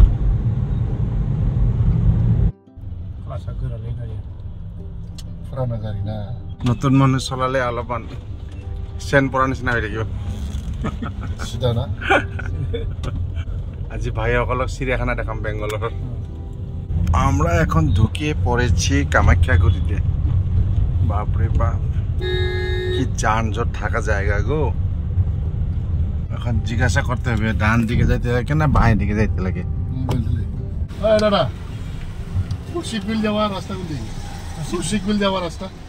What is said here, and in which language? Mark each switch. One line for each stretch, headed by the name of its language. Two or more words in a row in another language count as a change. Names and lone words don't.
Assamese: নতুন মানুহ চলালে অলপমান চেন পৰা নিচিনা হৈ থাকিব আজি ভাইসকলক চিৰিয়াখানা দেখাম
Bangla: বেংগলৰ আমরা এখন ঢুকিয়ে পড়েছি কামাখ্যাগুড়িতে বাপরে বাপ কি যানজট থাকা জায়গা গো এখন জিজ্ঞাসা করতে হবে ডান দিকে যাইতে লাগে না বাঁয়ে দিকে যাইতে লাগে দাদা শিকবিল যাওয়ার রাস্তা কোন দিকে শিকবিল যাওয়ার রাস্তা